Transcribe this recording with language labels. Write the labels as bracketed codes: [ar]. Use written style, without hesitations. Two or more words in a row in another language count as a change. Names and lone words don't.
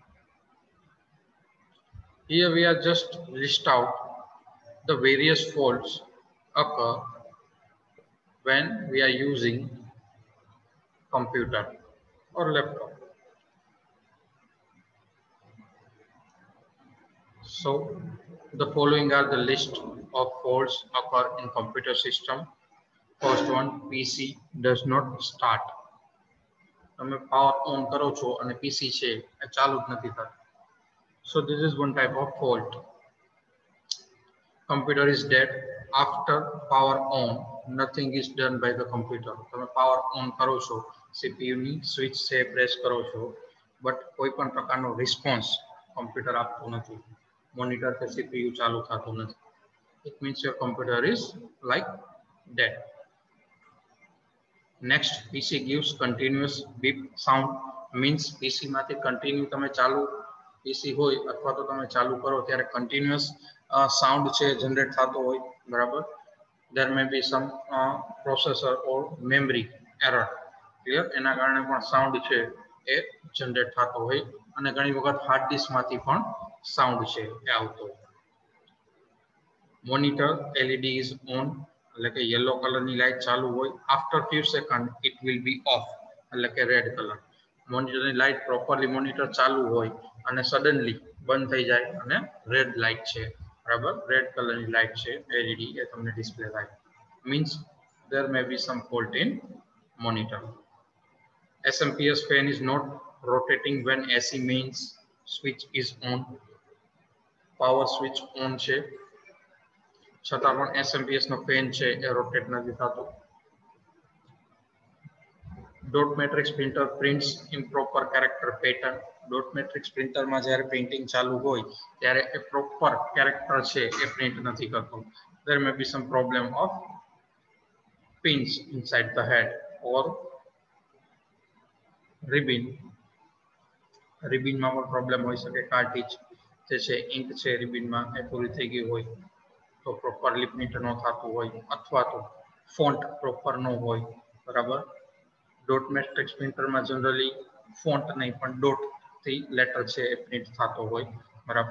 [en] Here we are just list out the various faults occur when we are using computer or laptop. So the following are the list of faults occur in computer system. First one, PC does not start. [gu] તમે [en] power on [gu] કરો છો અને PC છે એ ચાલુ જ નથી થતું. [en] So this is one type of fault. Computer is dead after power on. Nothing is done by the computer. [gu] તમે [en] power on [gu] કરો છો, CPU ની સ્વિચ છે પ્રેસ કરો છો, બટ કોઈ પણ પ્રકારનો [en] response computer [gu] આપતું નથી. મોનિટર કે CPU ચાલુ થતું નથી. [en] It means your computer is like dead. Next, PC gives continuous beep sound means PC [gu] માંથી continue તમે ચાલુ PC હોય અથવા તો તમે ચાલુ કરો ત્યારે [en] continuous sound [gu] છે જનરેટ થતો હોય બરાબર [en] there may be some processor or memory error clear એના કારણે પણ sound છે એ જનરેટ થતો હોય અને ઘણી વખત હાર્ડ ડિસ્ક માંથી પણ sound છે એ આવતો હોય monitor LED is on [gu] એટલે કે [en] yellow color [gu] ની લાઈટ ચાલુ હોય [en] after few seconds it will be off [gu] એટલે કે [en] red color [gu] monitor ની લાઈટ [en] properly monitor [gu] ચાલુ હોય અને suddenly બંધ થઈ જાય અને [en] red light [gu] છે બરાબર [en] red color [gu] ની લાઈટ છે LED એ તમને ડિસ્પ્લે થાય [en] means there may be some fault in monitor SMPS fan is not rotating when AC mains switch is on power switch on [gu] છે છતાં પણ SMPS નો ફેન છે એ રોટેટ નથી થતો [en] dot matrix printer prints improper character pattern [gu] ડોટ મેટ્રિક્સ પ્રિન્ટરમાં જ્યારે પ્રિન્ટિંગ ચાલુ હોય ત્યારે એ [en] proper character [gu] છે એ પ્રિન્ટ નથી કરતો [en] there may be some problem of pins inside the head or [gu] ribbon માં પણ પ્રોબ્લેમ હોઈ શકે કાર્ટ્રિજ જે છે ઇંક છે ribbon માં એ પૂરી થઈ ગઈ હોય તો [en] properly print [gu] ન થતું હોય અથવા તો [en] font proper [gu] ન હોય, બરાબર. [en] dot matrix [gu] પ્રિન્ટરમાં જનરલી ફોન્ટ નહીં પણ ડોટ થી લેટર છે એ પ્રિન્ટ થતો હોય, બરાબર.